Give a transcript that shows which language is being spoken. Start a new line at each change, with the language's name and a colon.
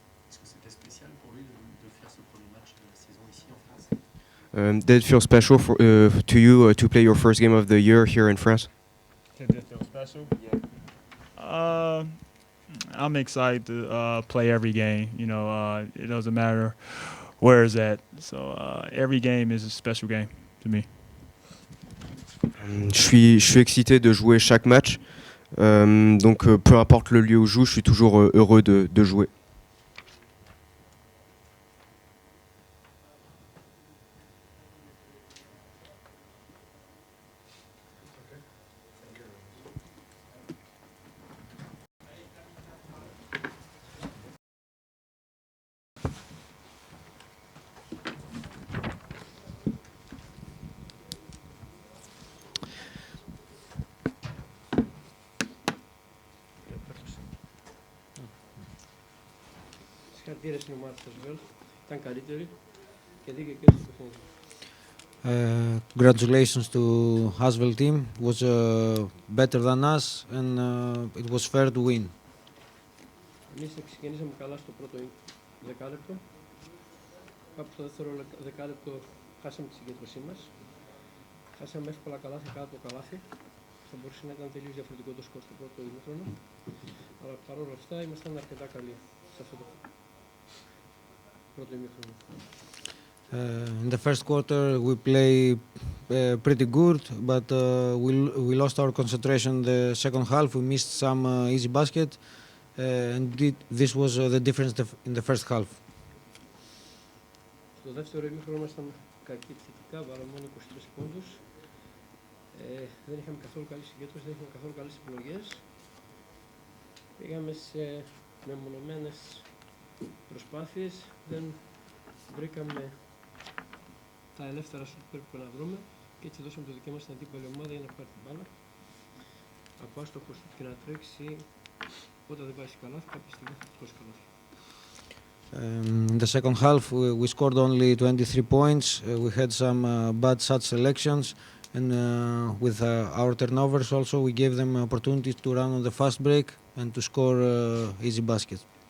French: Est-ce que c'était spécial pour lui de faire ce premier match de la saison ici en France?
English: Did it feel special to you to play your first game of the year here in France? Did it feel special? Yeah. I'm excited to play every game. It doesn't matter where it's at. So every game is a special game to me.
French: Je suis excité de jouer chaque match. Donc peu importe le lieu où je joue, je suis toujours heureux de jouer.
Greek: Συγχαρητήρια στην ομάδα της ASVEL. Ήταν καλύτερη και δίκαιη και στο παιχνίδι.
English: Congratulations to ASVEL team. It was better than us and it was fair to win.
Greek: Εμείς ξεκινήσαμε καλά στο πρώτο δεκάλεπτο. Κάπου στο δεύτερο δεκάλεπτο χάσαμε τη συγκέντρωσή μας. Χάσαμε εύκολα καλάθι κάτω το καλάθι. Θα μπορούσε να ήταν τελείως διαφορετικό το σκορ στο πρώτο ημίχρονο. Αλλά παρόλα αυτά ήμασταν αρκετά καλοί σε αυτό το πρώτο ημίχρονο.
English: In the first quarter we play pretty good, but we lost our concentration in the second half. We missed some easy basket, and this was the difference in the first half.
Greek: Στο δεύτερο ημίχρονο ήμασταν κακοί επιθετικά, βάλαμε μόνο 23 πόντους. Δεν είχαμε καθόλου καλή συγκέντρωση, δεν είχαμε καθόλου καλές επιλογές. Πήγαμε σε μεμονωμένες προσπάθειες, δεν βρήκαμε τα ελεύθερα σουτ που πρέπει να βρούμε και έτσι δώσαμε το δικαίωμα στην αντίπαλη ομάδα για να πάρει την μπάλα. Από άστοχο σουτ και να τρέξει, όταν δεν πάει καλά, κάποια στιγμή θα τρώσει καλά.
English: In the second half we scored only 23 points. We had some bad shot selections, and with our turnovers also we gave them opportunities to run on the fast break and to score easy baskets.